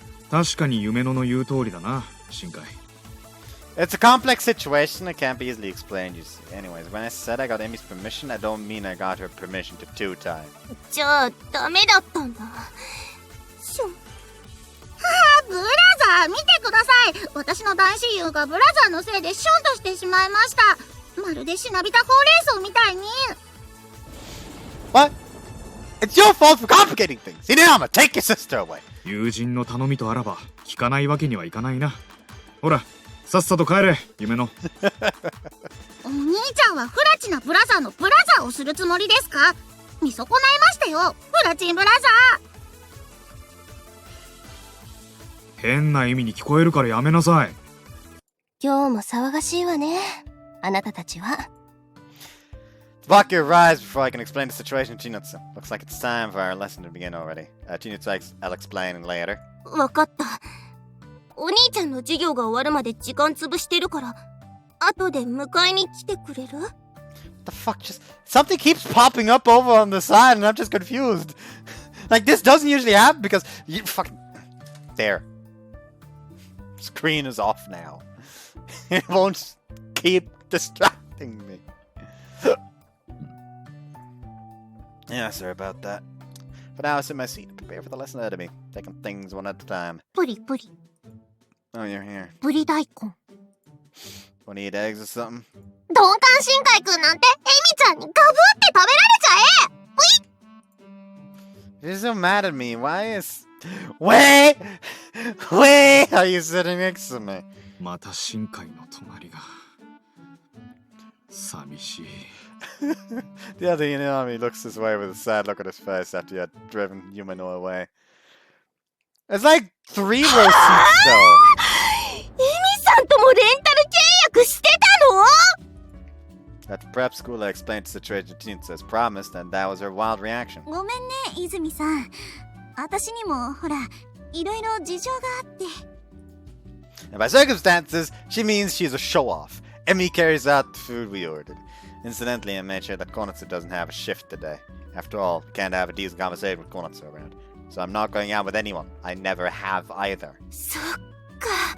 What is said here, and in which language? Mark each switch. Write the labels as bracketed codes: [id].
[ja] 確かに夢野の言う通りだな、深海。 [en] It's a complex situation that can't be easily explained, you see. Anyways, when I said I got Amy's permission, I don't mean I got her permission to two time. [ja] じゃあ、ダメだったんだ。ブラザー、見てください。私の大親友がブラザーのせいでシュンとしてしまいました。まるでしなびたほうれん草みたいに。 [en] What? It's your fault for complicating things. Inayama, take your sister away. [ja] 友人の頼みとあらば聞かないわけにはいかないな。ほら、さっさと帰れ、夢の。お兄ちゃんはフラチなブラザーのブラザーをするつもりですか？見損ないましたよ、フラチンブラザー。変な意味に聞こえるからやめなさい。今日も騒がしいわね、あなたたちは。 [en] Block your rise before I can explain the situation to Chinatsu. Looks like it's time for our lesson to begin already. Chinatsu, I'll explain later. [ja] わかった。お兄ちゃんの授業が終わるまで時間潰してるから、後で迎えに来てくれる？ [en] What the fuck? Just something keeps popping up over on the side, and I'm just confused. Like this doesn't usually happen because you fucking there. Screen is off now. It won't keep distracting me. Yeah, sorry about that. For now, I sit in my seat and prepare for the lesson ahead of me, taking things one at a time. [ja] プリプリ。 [en] Oh, you're here. [ja] プリ大根。 [en] Want to eat eggs or something? [ja] 鈍感深海くんなんてエミちゃんにガブって食べられちゃえ！ [en] You're so mad at me. Why is... Wait! Wait! Are you sitting next to me? [ja] また深海の隣が寂しい。 [en] The other Inami looks this way with a sad look on his face after you had driven Yumano away. It's like 3 row seats though. [ja] エミさんともレンタル契約してたの？ [en] At the prep school, I explained the situation to Tinsa as promised, and that was her wild reaction. [ja] ごめんね、泉さん。私にもほら、いろいろ事情があって。 [en] And by circumstances, she means she's a show-off. Emmy carries out the food we ordered. Incidentally, I made sure that Konatsu doesn't have a shift today. After all, we can't have a decent conversation with Konatsu around. So I'm not going out with anyone. I never have either. [ja] そっか。